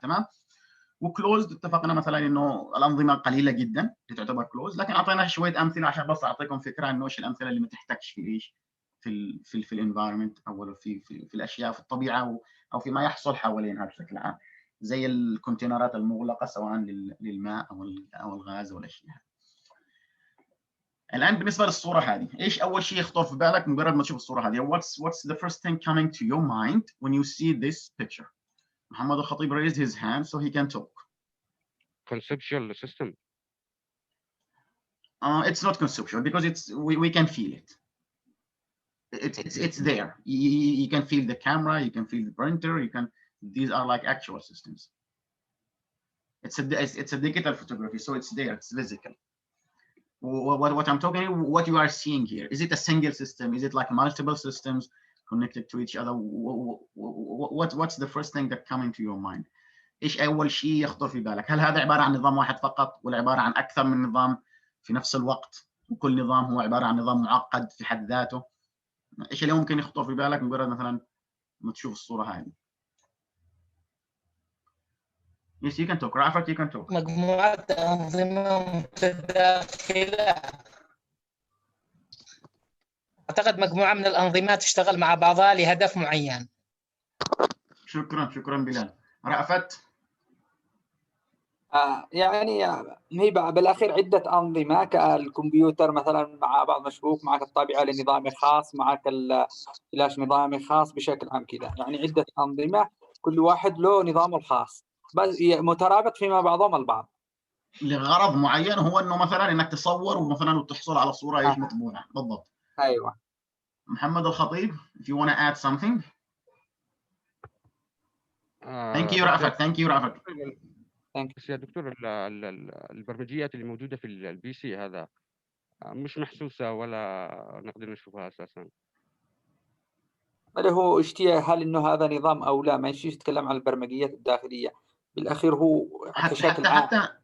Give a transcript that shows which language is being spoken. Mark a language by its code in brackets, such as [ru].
[ar] تمام؟ وكلوزد اتفقنا مثلا انه الانظمه قليله جدا اللي تعتبر كلوز، لكن اعطينا شويه امثله عشان بس اعطيكم فكره انه ايش الامثله اللي ما تحتاجش في ايش في الانفايرمنت او في الاشياء في الطبيعه او فيما يحصل حوالينها بشكل عام، زي الكونتينرات المغلقه سواء للماء او الغاز او الاشياء. الان بالنسبه للصوره هذه، ايش اول شيء يخطر في بالك مجرد ما تشوف الصوره هذه؟ [en] what's the first thing coming to your mind when you see this picture? محمد الخطيب raised his hand so he can talk. Conceptual system. It's not conceptual because we can feel it. It's there. You can feel the camera, you can feel the printer, these are like actual systems. It's a digital photography, so it's there, it's physical. What I'm talking, what you are seeing here, is it a single system? Is it like multiple systems connected to each other? What's the first thing that coming to your mind? ايش اول شيء يخطر في بالك؟ هل هذا عباره عن نظام واحد فقط ولا عباره عن اكثر من نظام في نفس الوقت، وكل نظام هو عباره عن نظام معقد في حد ذاته؟ ايش اللي ممكن يخطر في بالك مجرد مثلا ما تشوف الصوره هذه؟ Yes, you can talk. Rafat, you can talk. [ar] مجموعة أنظمة متداخلة. أعتقد مجموعة من الأنظمة تشتغل مع بعضها لهدف معين. شكرا بلال. رأفت؟ يعني هي بالاخير عده انظمه، كالكمبيوتر مثلا مع بعض مشبوك، معك الطابعه لنظامي خاص، معك الفلاش نظامي خاص، بشكل عام كذا يعني عده انظمه كل واحد له نظامه الخاص بس مترابط فيما بعضهم البعض لغرض معين، هو انه مثلا انك تصور ومثلا وتحصل على صوره ايش مطبوعه بالضبط. ايوه. [en] محمد الخطيب if you want to add something. Thank you رأفت. Thank you رأفت. [ar] بس يا دكتور البرمجيات اللي موجودة في البي سي هذا مش محسوسة ولا نقدر نشوفها أساسا. اللي هو هل إنه هذا نظام أو لا، ما يشيش يتكلم عن البرمجيات الداخلية بالأخير هو كشكل عام.